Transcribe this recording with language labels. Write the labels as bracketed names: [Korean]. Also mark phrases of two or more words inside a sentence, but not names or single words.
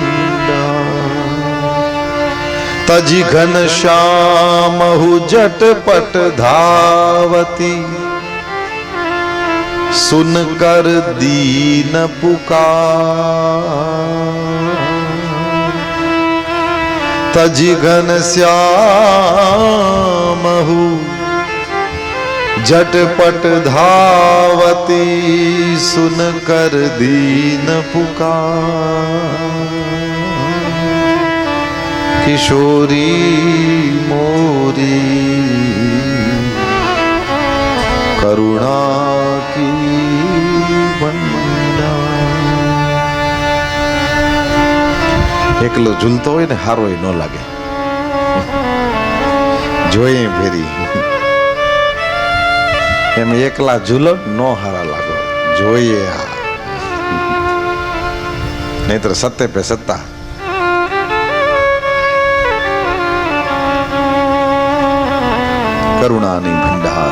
[Hindi] भंडार तजी घन श्याम हु झटपट धावती सुन कर दीन पुकार तजी घन श्याम हु झटपट धावती सुन कर दीन पुकार किशोरी मोरी करुणा की भंडार। [Gujarati] એકલો ઝૂલતો હોય ને હારો ન લાગે, જોઈએ ફેરી એમ એકલા ઝૂલો નો હારા લાગો, જોઈએ હા, નહીતર સત્તે પે સત્તા. કરુણાની ભંડાર.